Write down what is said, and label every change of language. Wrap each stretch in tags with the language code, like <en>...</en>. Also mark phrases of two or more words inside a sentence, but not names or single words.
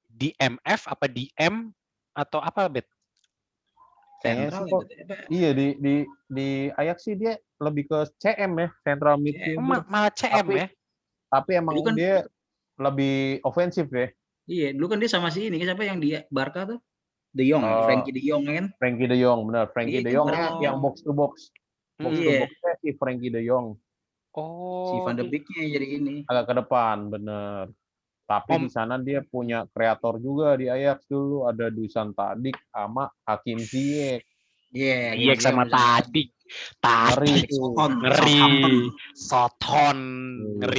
<id>DMF apa DM atau apa, Bet? Kayaknya sih kok. Iya di Ajax sih dia lebih ke CM ya,</id> <en>central midfielder.</en> <id>Malah CM ya. Tapi emang kan dia lebih ofensif ya. Iya, dulu kan dia sama si ini, siapa yang di Barca tuh? De Jong, Frankie De Jong kan? Frankie De Jong, benar. Frankie De Jong yang</id> <en>box to box. Box to box-</en> <id>nya si Frankie De Jong. Si Van de Beek-nya jadi ini. Agak ke depan, bener. Tapi di sana dia punya kreator juga di Ajax dulu, ada Dusan Tadic sama Hakim Ziyech. Iya, sama Tadic. Tadic ngeri. Soton ngeri.</id>